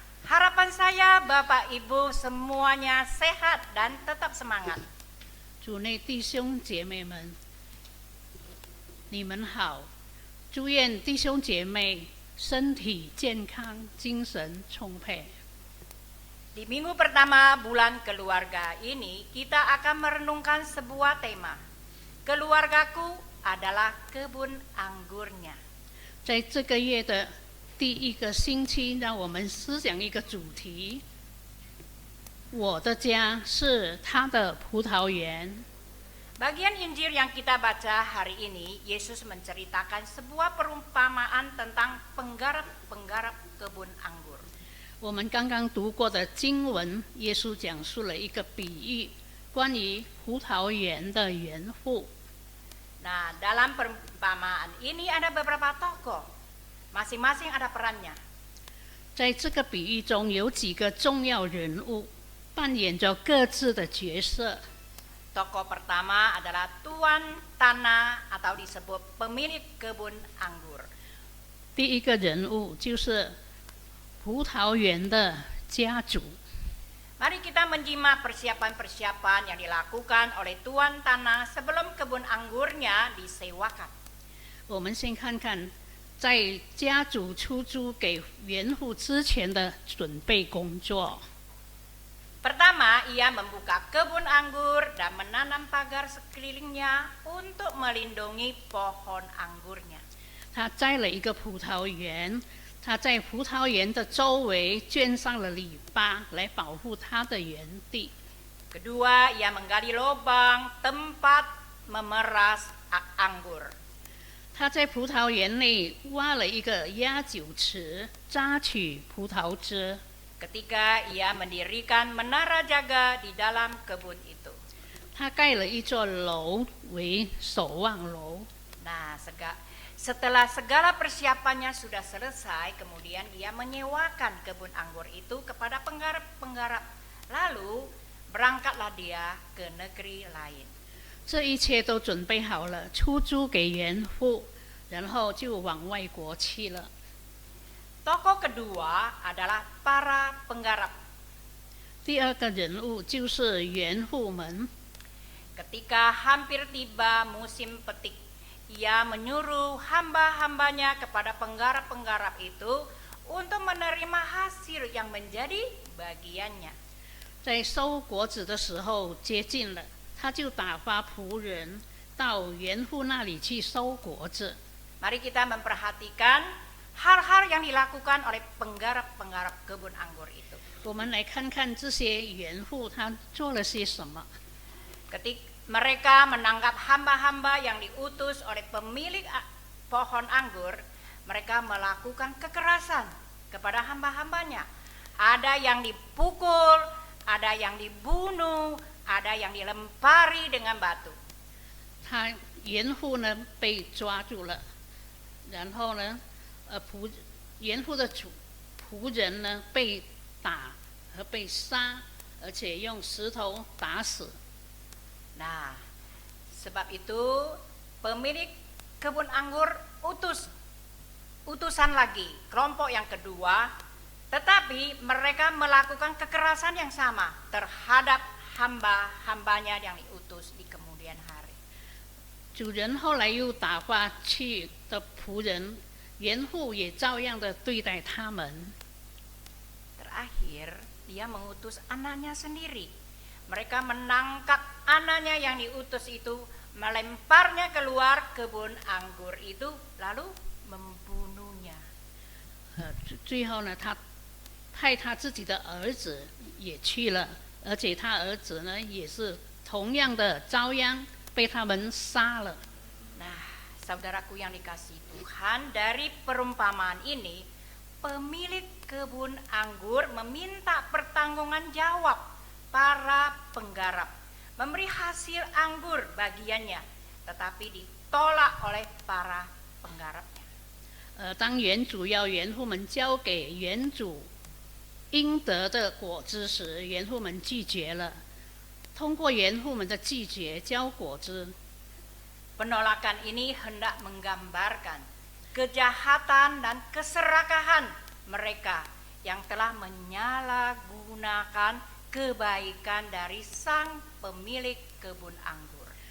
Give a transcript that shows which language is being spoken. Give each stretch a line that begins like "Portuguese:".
Indonesian: Harapan saya Bapak Ibu semuanya sehat dan tetap semangat.
Chinese: 主内弟兄姐妹们，你们好！祝愿弟兄姐妹身体健康，精神充沛。
Indonesian: Di minggu pertama bulan keluarga ini, kita akan merenungkan sebuah tema. Keluargaku adalah kebun anggurnya.
Chinese: 在这个月的第一个星期，让我们思想一个主题：我的家是他的葡萄园。
Indonesian: Bagian Injil yang kita baca hari ini, Yesus menceritakan sebuah perumpamaan tentang penggarap-penggarap kebun anggur.
Chinese: 我们刚刚读过的经文，耶稣讲述了一个比喻，关于葡萄园的园户。
Indonesian: Nah, dalam perumpamaan ini ada beberapa tokoh, masing-masing ada perannya.
Chinese: 在这个比喻中，有几个重要人物扮演着各自的角色。
Indonesian: Tokoh pertama adalah tuan tanah atau disebut pemilik kebun anggur.
Chinese: 第一个人物就是葡萄园的家主。
Indonesian: Mari kita menyimak persiapan-persiapan yang dilakukan oleh tuan tanah sebelum kebun anggurnya disewakan.
Chinese: 我们先看看，在家主出租给园户之前的准备工作。
Indonesian: Pertama, ia membuka kebun anggur dan menanam pagar sekelilingnya untuk melindungi pohon anggurnya.
Chinese: 他栽了一个葡萄园，他在葡萄园的周围圈上了篱笆，来保护他的园地。
Indonesian: Kedua, ia menggali lubang tempat memeras anggur.
Chinese: 他在葡萄园内挖了一个压酒池，榨取葡萄汁。
Indonesian: Ketiga, ia mendirikan menara jaga di dalam kebun itu.
Chinese: 他盖了一座楼为守望楼。
Indonesian: Nah, setelah segala persiapannya sudah selesai, kemudian ia menyewakan kebun anggur itu kepada penggarap-penggarap. Lalu berangkatlah dia ke negeri lain.
Chinese: 这一切都准备好了，出租给园户，然后就往外国去了。
Indonesian: Tokoh kedua adalah para penggarap.
Chinese: 第二个人物就是园户们。
Indonesian: Ketika hampir tiba musim petik, ia menyuruh hamba-hambanya kepada penggarap-penggarap itu untuk menerima hasil yang menjadi bagiannya.
Chinese: 在收果子的时候接近了，他就打发仆人到园户那里去收果子。
Indonesian: Mari kita memperhatikan hal-hal yang dilakukan oleh penggarap-penggarap kebun anggur itu.
Chinese: 我们来看看这些园户他做了些什么。
Indonesian: Ketika mereka menangkap hamba-hamba yang diutus oleh pemilik pohon anggur, mereka melakukan kekerasan kepada hamba-hambanya. Ada yang dipukul, ada yang dibunuh, ada yang dilempari dengan batu.
Chinese: 他园户呢被抓住了，然后呢，园户的仆人呢被打和被杀，而且用石头打死。
Indonesian: Nah, sebab itu pemilik kebun anggur utusan lagi, kelompok yang kedua, tetapi mereka melakukan kekerasan yang sama terhadap hamba-hambanya yang diutus di kemudian hari.
Chinese: 主人后来又打发去的仆人，园户也照样的对待他们。
Indonesian: Terakhir, dia mengutus anaknya sendiri. Mereka menangkap anaknya yang diutus itu, melemparnya keluar kebun anggur itu, lalu membunuhnya.
Chinese: 最后呢，他派他自己的儿子也去了，而且他儿子呢也是同样的遭殃被他们杀了。
Indonesian: Nah, saudaraku yang dikasihi Tuhan, dari perumpamaan ini, pemilik kebun anggur meminta pertanggungjawaban jawab para penggarap, memberi hasil anggur bagiannya, tetapi ditolak oleh para penggarapnya.
Chinese: 当园主要园户们交给园主应得的果子时，园户们拒绝了。通过园户们的拒绝交果子，
Indonesian: Penolakan ini hendak menggambarkan kejahatan dan keserakahan mereka yang telah menyalahgunakan kebaikan dari sang pemilik kebun anggur.